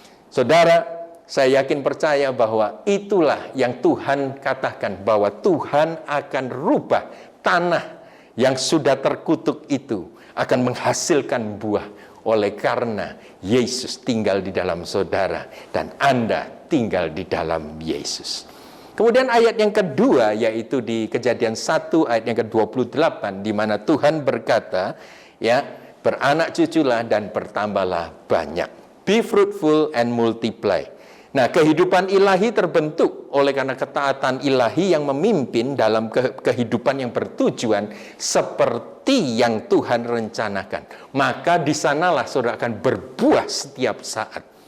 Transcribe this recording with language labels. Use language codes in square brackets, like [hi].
[id] Saudara, saya yakin percaya bahwa itulah yang Tuhan katakan, bahwa Tuhan akan rubah tanah yang sudah terkutuk itu akan menghasilkan buah oleh karena Yesus tinggal di dalam saudara dan Anda tinggal di dalam Yesus. Kemudian ayat yang kedua yaitu di Kejadian 1 ayat yang ke-28 di mana Tuhan berkata, ya, beranak cuculah dan bertambahlah banyak. [en] Be fruitful and multiply. [id] Nah, kehidupan ilahi terbentuk oleh karena ketaatan ilahi yang memimpin dalam kehidupan yang bertujuan seperti yang Tuhan rencanakan. Maka di sanalah saudara akan berbuah setiap saat.